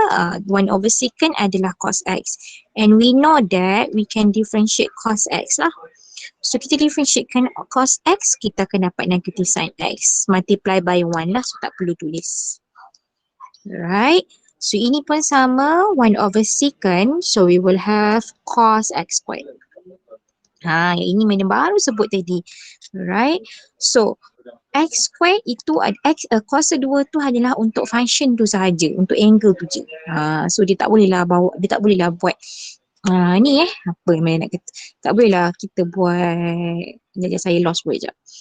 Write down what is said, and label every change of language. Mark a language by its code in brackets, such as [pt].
[ms] 1 over secant adalah cos x. [en] And we know that we can differentiate cos x lah. [ms] So kita differentiatekan cos x, kita akan dapat negative sin x. [en] Multiply by 1 lah. So [ms] tak perlu tulis. [en] Alright. [ms] So ini pun sama. 1 over secant. [en] So we will have cos x squared. [ms] Yang ini madam baru sebut tadi. Alright. So, x squared itu kuasa 2 tu hanyalah untuk function tu sahaja, untuk angle tu je. So dia tak bolehlah buat ni apa yang nak kata. Tak bolehlah kita buat, sekejap saya [en] lost word [ms] sekejap.